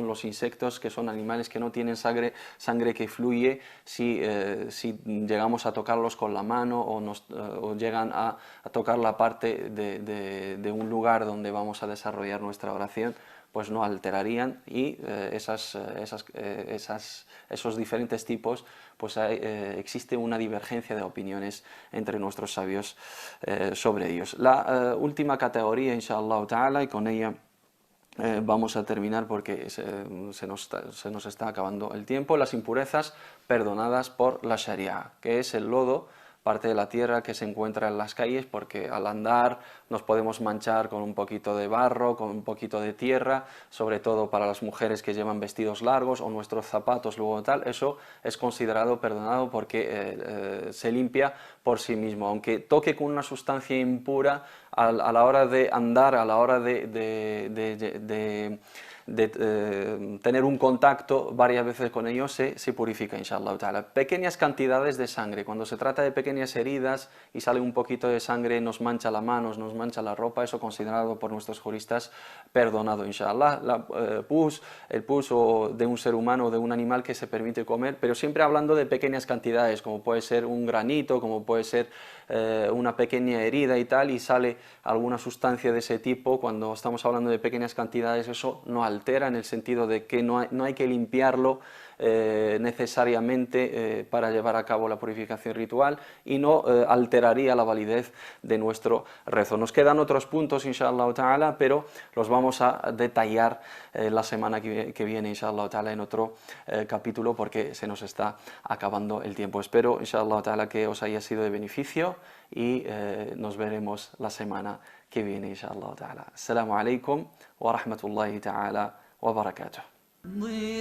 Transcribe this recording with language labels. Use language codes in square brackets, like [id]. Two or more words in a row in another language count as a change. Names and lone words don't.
[es] los insectos, que son animales que no tienen sangre que fluye si llegamos a tocarlos con la mano o llegan a tocar la parte de un lugar donde vamos a desarrollar nuestra oración, pues no alterarían, y esos diferentes tipos, pues existe una divergencia de opiniones entre nuestros sabios sobre ellos. La última categoría, [ar] إن شاء الله تعالى, [es] y con ella vamos a terminar porque se nos está acabando el tiempo: las impurezas perdonadas por la Sharia, que es el lodo parte de la tierra que se encuentra en las calles, porque al andar nos podemos manchar con un poquito de barro, con un poquito de tierra, sobre todo para las mujeres que llevan vestidos largos o nuestros zapatos, luego tal, eso es considerado perdonado porque se limpia por sí mismo, aunque toque con una sustancia impura a la hora de andar, a la hora de tener un contacto varias veces con ellos, se purifica, [ar] إن شاء الله تعالى. [es] Pequeñas cantidades de sangre, cuando se trata de pequeñas heridas y sale un poquito de sangre, nos mancha la mano, nos mancha la ropa, eso considerado por nuestros juristas perdonado, inshallah. El pus o de un ser humano o de un animal que se permite comer, pero siempre hablando de pequeñas cantidades, como puede ser un granito, como puede ser una pequeña herida y tal, y sale alguna sustancia de ese tipo. Cuando estamos hablando de pequeñas cantidades, eso no altera, en el sentido de que no hay que limpiarlo necesariamente para llevar a cabo la purificación ritual, y no alteraría la validez de nuestro rezo. Nos quedan otros puntos, [ar] إن شاء الله تعالى, [es] pero los vamos a detallar la semana que viene, [ar] إن شاء الله تعالى, [es] en otro capítulo, porque se nos está acabando el tiempo. Espero, [ar] إن شاء الله تعالى, [es] que os haya sido de beneficio, y nos veremos la semana que viene, [ar] إن شاء الله تعالى. السلام عليكم ورحمة الله تعالى وبركاته.